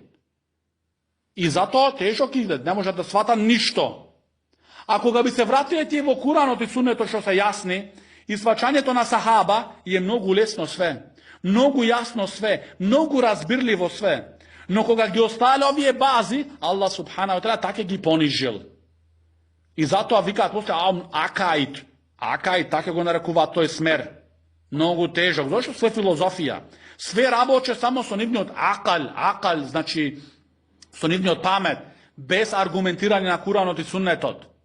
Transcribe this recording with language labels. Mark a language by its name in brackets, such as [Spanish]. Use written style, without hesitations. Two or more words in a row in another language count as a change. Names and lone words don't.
[Macedonian] И затоа тежок иде, не може да свата ништо. А кога би се вратиле тие во Куранот и Суннетот што се јасни, и сваќањето на сахаба е многу лесно све, многу јасно све, многу разбирливо све. Но кога ги оставиле овие бази, Аллах [Arabic] سبحانه وتعالى [Macedonian] така ги понижил. И затоа викаат после акаид. Акаид, така го нарекуваат тој смер. Многу тежок. Зошто све филозофија? Све работи само со нивниот акал, значи со нивниот памет, без аргументирање на Куранот и Суннетот.